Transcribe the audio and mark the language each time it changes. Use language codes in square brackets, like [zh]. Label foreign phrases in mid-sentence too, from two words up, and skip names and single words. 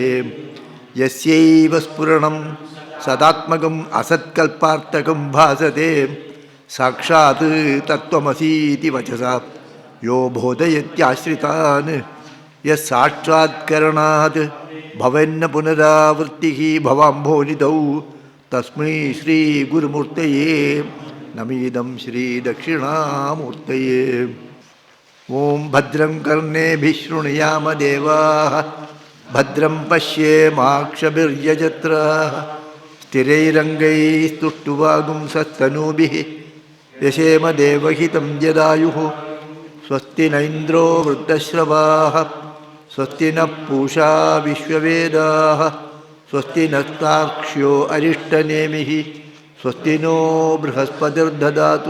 [sa] യസ്യൈവ സ്ഫുരണം സദാത്മകം അസത്കൽപ്പാർത്ഥകം ഭാസത്തെ സാക്ഷാത് തത്വമസീതി വചസാ യോ ബോധയത്യാശ്രിതാൻ യസ്സാക്ഷാത്കരണാത് ഭവന്ന പുനരാവൃത്തിഃ ഭവാംഭോനിധൗ തസ്മൈ ശ്രീ ഗുരുമൂർത്തയേ നമഃ. ശ്രീദക്ഷിണാമൂർത്തയേ. ഓം ഭദ്രം കർണേഭിः ശൃണുയാമ ദേവാः ഭദ്രം പശ്യേമാക്ഷഭിർയജത്രാः സ്ഥിരൈരംഗൈസ്തുഷ്ടുവാഗുംസस्तनूभिः यशेम देवहितं जदायुः. स्वस्ति न इन्द्रो वृद्धश्रवाः स्वस्ति नः पूषा विश्ववेदाः स्वस्ति नस्तार्क्ष्यो अरिष्टनेमिः स्वस्ति नो बृहस्पतिर्ददातु.